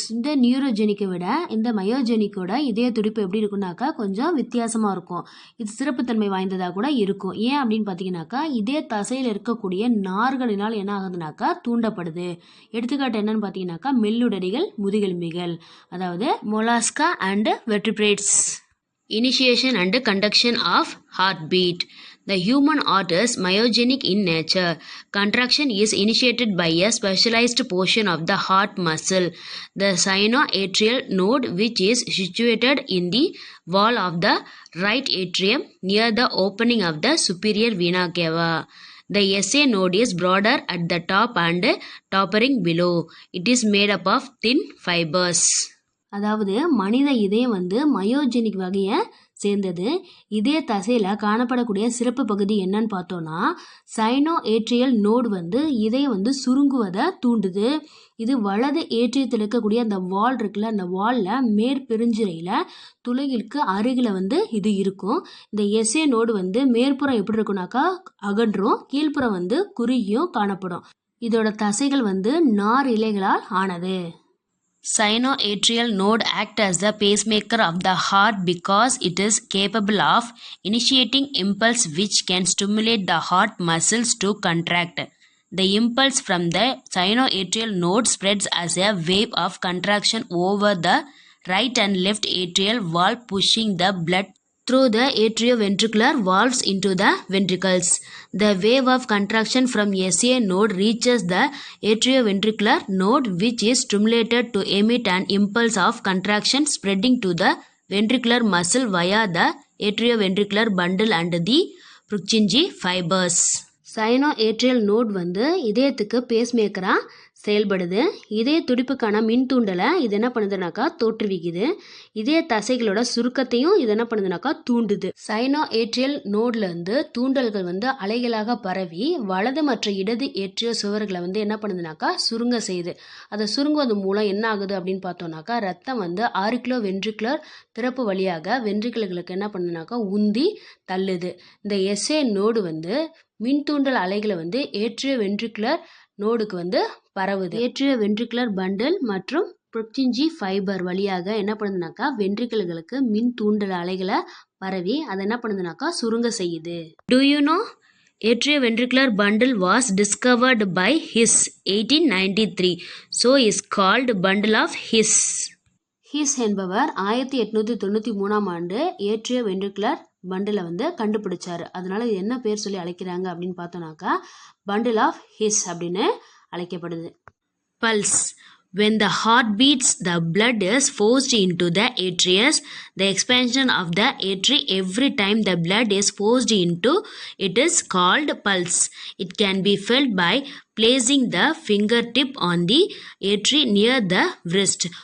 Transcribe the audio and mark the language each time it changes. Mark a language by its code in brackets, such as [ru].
[ta] இந்த நியூரோஜெனிக்கை விட இந்த மயோஜெனிக்கோட இதய துடிப்பு எப்படி இருக்குன்னாக்கா கொஞ்சம் வித்தியாசமாக இருக்கும். இது சிறப்புத்தன்மை வாய்ந்ததாக கூட இருக்கும். ஏன் அப்படின்னு பார்த்தீங்கன்னாக்கா இதய தசையில் இருக்கக்கூடிய நார்களினால் என்ன ஆகுதுனாக்கா தூண்டப்படுது. எடுத்துக்காட்டு என்னன்னு பார்த்தீங்கன்னாக்கா மெல்லுடரிகள், முதுகெலும்பிகள், அதாவது [en] mollusca and vertebrates. Initiation and conduction of heartbeat. The human heart is myogenic in nature. Contraction is initiated by a specialized portion of the heart muscle, the sinoatrial node, which is situated in the wall of the right atrium near the opening of the superior vena cava. The SA node is broader at the top and tapering below. It is made up of thin fibers. [ta] அதாவது மனித இதயம் வந்து myogenic வகையை சேர்ந்தது. இதய தசையில் காணப்படக்கூடிய சிறப்பு பகுதி என்னன்னு பார்த்தோன்னா சைனோ ஏட்ரியல் நோடு வந்து இதயம் வந்து சுருங்குவதை தூண்டுது. இது வலது ஏற்றியத்தில் இருக்கக்கூடிய அந்த வால் இருக்குல்ல, அந்த வாலில் மேற்பெருஞ்சிரையில் துளைகளுக்கு அருகில் வந்து இது இருக்கும். இந்த எஸ்ஏ நோடு வந்து மேற்புறம் எப்படி இருக்குனாக்கா அகன்றும், கீழ்ப்புறம் வந்து குறுகியும் காணப்படும். இதோட தசைகள் வந்து நார் இலைகளால் ஆனது. [en] Sinoatrial node act as the pacemaker of the heart because it is capable of initiating impulse which can stimulate the heart muscles to contract. The impulse from the sinoatrial node spreads as a wave of contraction over the right and left atrial wall, pushing the blood through the atrioventricular valves into the ventricles. The wave of contraction from SA node reaches the atrioventricular node, which is stimulated to emit an impulse of contraction spreading to the ventricular muscle via the atrioventricular bundle and the Purkinje fibers. [ta] சைனோஏட்ரியல் note வந்து இதயத்துக்கு பேஸ்மேக்கராக செயல்படுது. இதய துடிப்புக்கான மின் தூண்டலை இது என்ன பண்ணுதுனாக்கா தோற்றுவிக்குது. இதய தசைகளோட சுருக்கத்தையும் இது என்ன பண்ணுதுனாக்கா தூண்டுது. சைனோஏட்ரியல் நோட்ல இருந்து தூண்டல்கள் வந்து அலைகளாக பரவி வலது மற்றும் இடது ஏற்றிய சுவர்களை வந்து என்ன பண்ணுதுனாக்கா சுருங்க செய்யுது. அதை சுருங்குவது மூலம் என்ன ஆகுது அப்படின்னு பார்த்தோம்னாக்கா ரத்தம் வந்து ஆரிக்குலோ வென்ட்ரிகுலர் திறப்பு வழியாக வென்ட்ரிகுலர்களுக்கு என்ன பண்ணுதுனாக்கா உந்தி தள்ளுது. இந்த எஸ்ஏ நோடு வந்து மின் தூண்டல் அலைகளை வந்து ஏற்றிய வென்ட்ரிகுலர் நோடுக்கு வந்து பரவுது. ஏற்றிய வென்ட்ரிகுலர் பண்டில் மற்றும் புர்கின்ஜி ஃபைபர் வழியாக என்ன பண்ணுதுனாக்கா வென்ட்ரிகுலர்களுக்கு மின் தூண்டல் அலைகளை பரவி அதை என்ன பண்ணுதுனாக்கா சுருங்க செய்யுது. [en] Do you know atrioventricular bundle was discovered by His 1893, so is called bundle of His. [ta] His என்பவர் 1893ஆம் ஆண்டு ஏட்ரியோவென்ட்ரிகுலர் பண்டிலை வந்து கண்டுபிடிச்சாரு. அதனால இது என்ன பேர் சொல்லி அழைக்கிறாங்க அப்படின்னு பார்த்தோம்னாக்கா பண்டில் ஆஃப் ஹிஸ் அப்படின்னு அழைக்கப்படுது. [en] Pulse. When the heart beats, the blood is forced into the atrius. The expansion of the atria every time the blood is forced into it is called pulse. It can be felt by placing the fingertip on the atria near the wrist.